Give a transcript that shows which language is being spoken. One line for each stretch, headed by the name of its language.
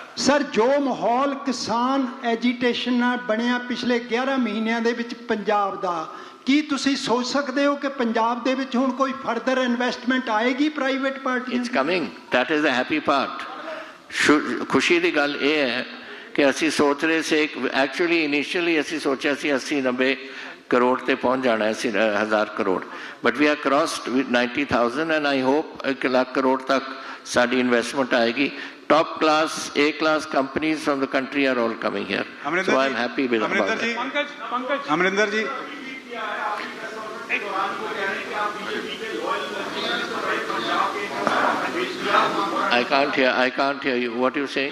Punjabi: Sir ਜੋ ਮਾਹੌਲ ਕਿਸਾਨ ਐਜੀਟੇਸ਼ਨ ਨਾਲ ਬਣਿਆ ਪਿਛਲੇ 11 ਮਹੀਨਿਆਂ ਦੇ ਵਿੱਚ ਪੰਜਾਬ ਦਾ ਕੀ ਤੁਸੀਂ ਸੋਚ ਸਕਦੇ ਹੋ ਕਿ ਪੰਜਾਬ ਦੇ ਵਿੱਚ ਹੁਣ ਕੋਈ ਫਰਦਰ ਇਨਵੈਸਟਮੈਂਟ ਆਏਗੀ private party it's coming that is the happy part ਖੁਸ਼ੀ ਦੀ ਗੱਲ ਇਹ ਹੈ ਕਿ ਅਸੀਂ ਸੋਚ ਰਹੇ ਸੀ ਐਕਚੁਅਲੀ ਇਨੀਸ਼ੀਅਲੀ ਅਸੀਂ ਸੋਚਿਆ ਸੀ 80-90 करोड़ ते पहुंच जाना है 1000 crore, but we are crossed 90,000 and I hope 1 lakh crore तक साड़ी इन्वेस्टमेंट आएगी.
English: Top class, A class companies from the country are all coming here. So I am happy with about that.
Punjabi: Amarinder ji
English: I can't hear you. What are you saying?